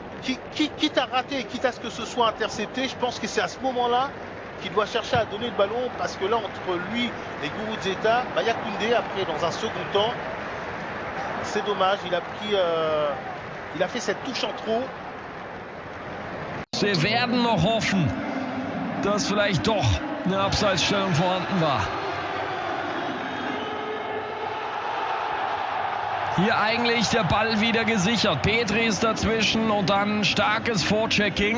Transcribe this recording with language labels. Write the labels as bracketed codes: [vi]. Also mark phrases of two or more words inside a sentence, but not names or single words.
[fr] Quitte à rater, quitte à ce que ce soit intercepté, je pense que c'est à ce moment-là qu'il doit chercher à donner le ballon parce que là, entre lui et Guruceta, il y a Koundé après dans un second temps. C'est dommage, il a fait cette touche en trop. [de] Sie werden noch hoffen, dass vielleicht doch eine Abseitsstellung vorhanden war. Hier eigentlich der Ball wieder gesichert. Pedri ist dazwischen und dann starkes Vorchecking.